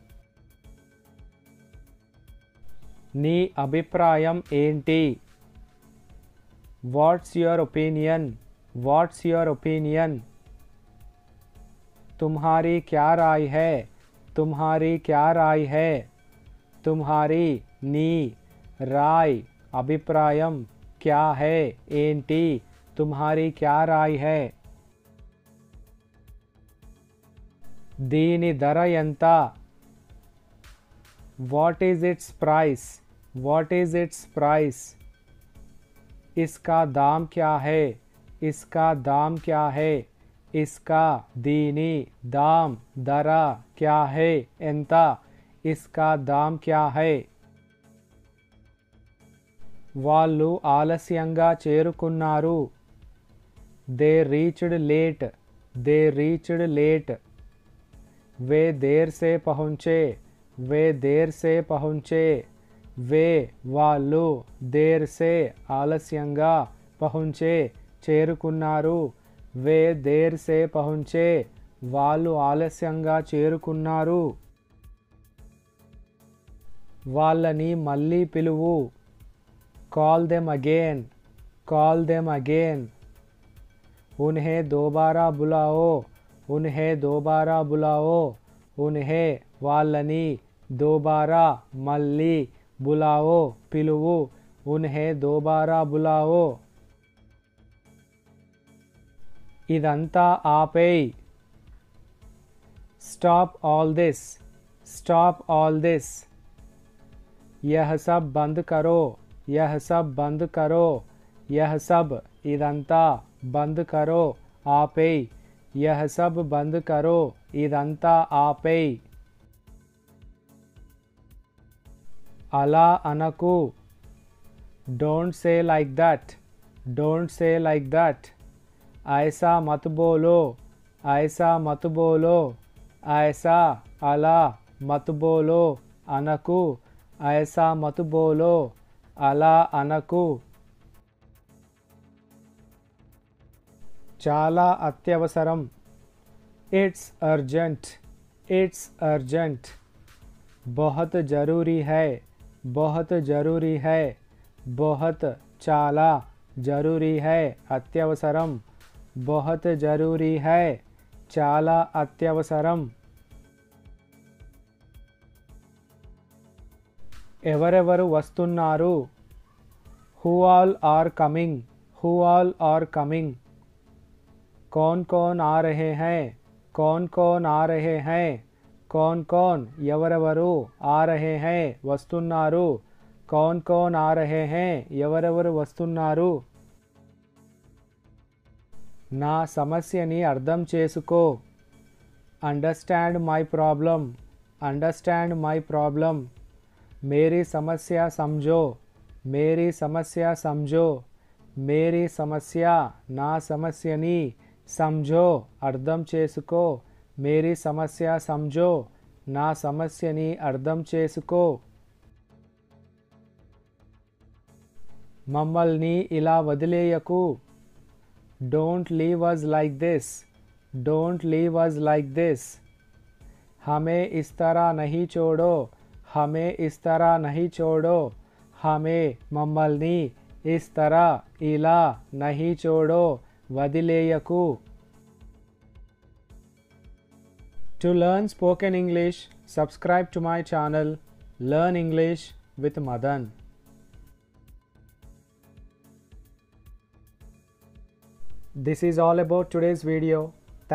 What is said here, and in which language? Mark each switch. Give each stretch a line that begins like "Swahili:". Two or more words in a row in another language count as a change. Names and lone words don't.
Telugu: నీ అభిప్రాయం ఏంటి?
English: What's your opinion? What's your opinion?
Hindi: तुम्हारी क्या राय है? तुम्हारी क्या राय है? तुम्हारी నీ రాయ్ అభిప్రాయం क्या है ఏంటి? तुम्हारी क्या राय है?
Telugu: దీని ధర ఎంత?
English: What is its price? What is its price?
Hindi: इसका दाम क्या है? इसका दाम क्या है? इसका దీని దామ్ ధర क्या है ఎంత? इसका दाम क्या है?
Telugu: వాళ్ళు ఆలస్యంగా చేరుకున్నారు.
English: They reached late. They reached late.
Hindi: वे देर से पहुँचे. वे देर से पहुँचे. వే వాళ్ళు, देर से ఆలస్యంగా, పహుంచే చేరుకున్నారు, वे देर से पहुँचे
Telugu: వాళ్ళు ఆలస్యంగా చేరుకున్నారు. వాళ్ళని మళ్ళీ పిలువు,
English: call them again, call them again.
Hindi: उन्हें दोबारा बुलाओ, उन्हें दोबारा बुलाओ, उन्हें వాళ్ళని, दोबारा మళ్ళీ, बुलाओ పిలువు, उन्हें दोबारा बुलाओ.
Telugu: ఇదంతా ఆపేయ్,
English: Stop all this, stop all this.
Hindi: यह सब बंद करो, यह सब बंद करो, यह सब ఇదంతా, बंद करो ఆపేయ్, यह सब बंद करो
Telugu: ఇదంతా ఆపేయ్. అలా అనకు,
English: Don't say like that, don't say like that.
Hindi: ऐसा मत बोलो, ऐसा मत बोलो, ऐसा అలా, मत बोलो అనకు, ऐसा मत बोलो
Telugu: అలా అనకు. చాలా అత్యవసరం,
English: It's urgent, it's urgent.
Hindi: बहुत ज़रूरी है, बहुत ज़रूरी है, बहुत చాలా, జరూరీ है అత్యవసరం, बहुत ज़रूरी है
Telugu: చాలా అత్యవసరం. ఎవరెవరు వస్తున్నారు,
English: Who all are coming, who all are coming.
Hindi: कौन कौन आ रहे हैं, कौन कौन आ रहे हैं, कौन कौन ఎవరెవరు, आ रहे हैं వస్తున్నారు, कौन कौन आ रहे हैं
Telugu: ఎవరెవరు వస్తున్నారు. నా సమస్యని అర్థం చేసుకో,
English: understand my problem, understand my problem.
Hindi: मेरी समस्या समझो, मेरी समस्या समझो, मेरी समस्या సమझो, మేరీ సమస్య
Telugu: నా సమస్యని,
Hindi: समझो
Telugu: అర్థం చేసుకో,
Hindi: मेरी समस्या समझो
Telugu: నా సమస్యని అర్థం చేసుకో. మమ్మల్ని ఇలా వదిలేయకు,
English: Don't leave us like this, don't leave us like this.
Hindi: हमें इस तरह नहीं छोड़ो, हमें इस तरह नहीं छोड़ो, हमें మమ్మల్ని, इस तरह ఇలా, नहीं छोड़ो వదిలేయకు.
English: To learn spoken English, subscribe to my channel Learn English with Madan. This is all about today's video.